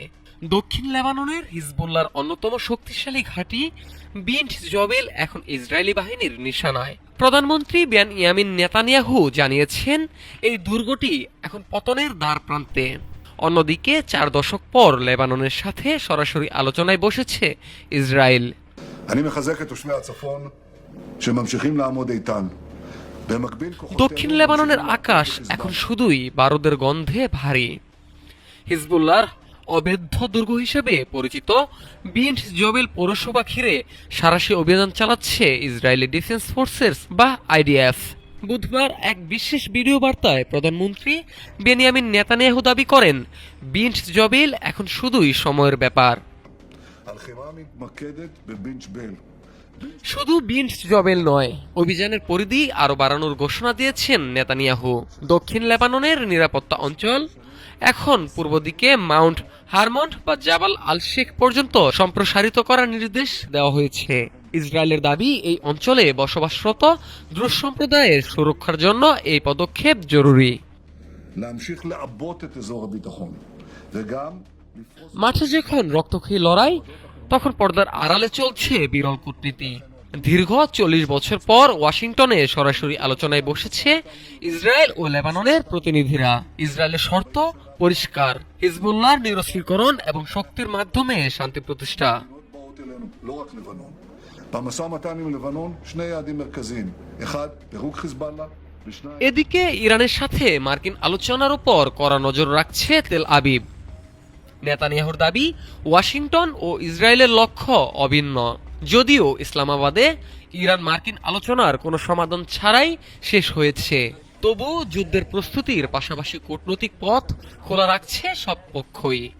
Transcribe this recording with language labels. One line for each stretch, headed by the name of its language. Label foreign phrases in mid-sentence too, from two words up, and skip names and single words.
Bangla: দক্ষিণ লেবাননের হিজবুল্লাহর অন্যতম শক্তিশালী ঘাঁটি বিন্ট জবেল এখন ইসরায়েলি বাহিনীর নিশানায়। প্রধানমন্ত্রী বেনিয়ামিন নেতানিয়াহু জানিয়েছেন, এই দুর্গটি এখন পতনের দ্বারপ্রান্তে। অন্যদিকে 4 দশক পর লেবাননের সাথে সরাসরি আলোচনায় বসেছে ইসরায়েল।
Hebrew: אני מחזק את תושבי הצפון שממשיכים לעמוד איתן. במקביל
Bangla: দক্ষিণ লেবাননের আকাশ এখন শুধুই বারুদের গন্ধে ভারী। হিজবুল্লাহর অবেধ্য দুর্গ হিসেবে পরিচিত বিন্ট জবেল পৌরসভা ঘিরে সাঁড়াশি অভিযান চালাচ্ছে ইসরায়েলি ডিফেন্স ফোর্সেস বা আইডিএফ। বুধবার এক বিশেষ ভিডিও বার্তায় প্রধানমন্ত্রী বেনিয়ামিন নেতানিয়াহু দাবি করেন, বিন্ট জবেল এখন শুধুই সময়ের ব্যাপার।
Hebrew: הלחימה מתמקדת בבינץ' בל.
Bangla: শুধু বিন্ট জবেল নয়, অভিযানের পরিধি আরও বাড়ানোর ঘোষণা দিয়েছেন নেতানিয়াহু। দক্ষিণ লেবাননের নিরাপত্তা অঞ্চল এখন পূর্ব দিকে মাউন্ট হারমন্ড বা জাবাল আল শেখ পর্যন্ত সম্প্রসারিত করার নির্দেশ দেওয়া হয়েছে। ইসরায়েলের দাবি, এই অঞ্চলে বসবাসরত দ্রুজ সম্প্রদায়ের সুরক্ষার জন্য এই পদক্ষেপ জরুরি।
Hebrew: להמשיך לעבות את אזור הביטחון וגם לפרוס
Bangla: মাঠে যখন রক্তক্ষয়ী লড়াই, তখন পর্দার আড়ালে চলছে বিরল কূটনীতি। দীর্ঘ 40 বছর পর ওয়াশিংটনে সরাসরি আলোচনায় বসেছে ইসরায়েল ও লেবাননের প্রতিনিধিরা। ইসরায়েলের শর্ত পরিষ্কার, হিজবুল্লাহর নিরস্ত্রীকরণ এবং শক্তির মাধ্যমে শান্তি প্রতিষ্ঠা।
Hebrew: באות אלינו, לא רק לבנון. במשא ומתן עם לבנון שני יעדים מרכזיים. אחד, פירוק חיזבאללה, ושניים
Bangla: এদিকে ইরানের সাথে মার্কিন আলোচনার উপর কড়া নজর রাখছে তেল আবিব। নেতানিয়াহুর দাবি, ওয়াশিংটন ও ইসরায়েলের লক্ষ্য অভিন্ন। যদিও ইসলামাবাদে ইরান মার্কিন আলোচনার কোনো সমাধান ছাড়াই শেষ হয়েছে, তবু যুদ্ধের প্রস্তুতির পাশাপাশি কূটনৈতিক পথ খোলা রাখছে সব পক্ষই।